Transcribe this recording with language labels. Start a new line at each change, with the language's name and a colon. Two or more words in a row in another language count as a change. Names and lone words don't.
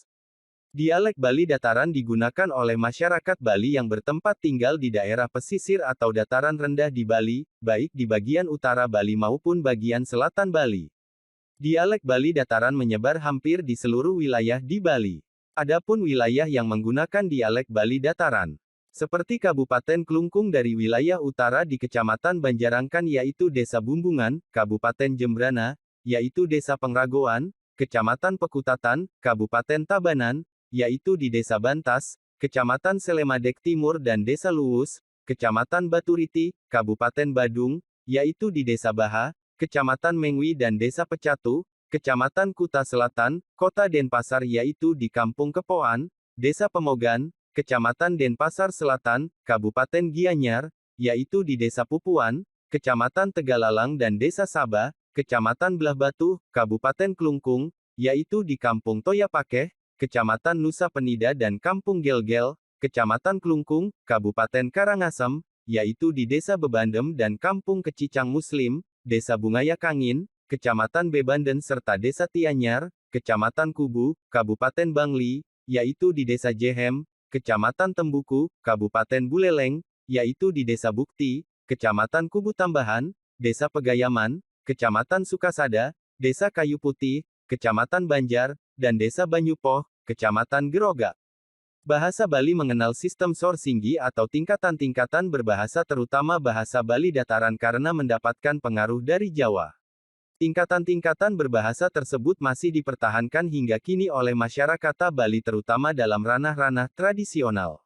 Indonesian: Dialek Bali Dataran digunakan oleh masyarakat Bali yang bertempat tinggal di daerah pesisir atau dataran rendah di Bali, baik di bagian utara Bali maupun bagian selatan Bali. Dialek Bali Dataran menyebar hampir di seluruh wilayah di Bali. Adapun wilayah yang menggunakan dialek Bali Dataran Seperti Kabupaten Klungkung dari wilayah utara di Kecamatan Banjarangkan yaitu Desa Bumbungan, Kabupaten Jembrana, yaitu Desa Pengragoan, Kecamatan Pekutatan, Kabupaten Tabanan, yaitu di Desa Bantas, Kecamatan Selemadek Timur dan Desa Luwus, Kecamatan Baturiti, Kabupaten Badung, yaitu di Desa Baha, Kecamatan Mengwi dan Desa Pecatu, Kecamatan Kuta Selatan, Kota Denpasar yaitu di Kampung Kepoan, Desa Pemogan, Kecamatan Denpasar Selatan, Kabupaten Gianyar, yaitu di Desa Pupuan, Kecamatan Tegalalang dan Desa Saba, Kecamatan Belah Batu, Kabupaten Klungkung, yaitu di Kampung Toyapakeh, Kecamatan Nusa Penida dan Kampung Gelgel, Kecamatan Klungkung, Kabupaten Karangasem, yaitu di Desa Bebandem dan Kampung Kecicang Muslim, Desa Bungaya Kangin, Kecamatan Bebanden serta Desa Tianyar, Kecamatan Kubu, Kabupaten Bangli, yaitu di Desa Jehem, Kecamatan Tembuku, Kabupaten Buleleng, yaitu di Desa Bukti, Kecamatan Kubu Tambahan, Desa Pegayaman, Kecamatan Sukasada, Desa Kayu Putih, Kecamatan Banjar, dan Desa Banyupoh, Kecamatan Gerogak. Bahasa Bali mengenal sistem sorsinggi atau tingkatan-tingkatan berbahasa terutama bahasa Bali dataran karena mendapatkan pengaruh dari Jawa. Tingkatan-tingkatan berbahasa tersebut masih dipertahankan hingga kini oleh masyarakat Bali terutama dalam ranah-ranah tradisional.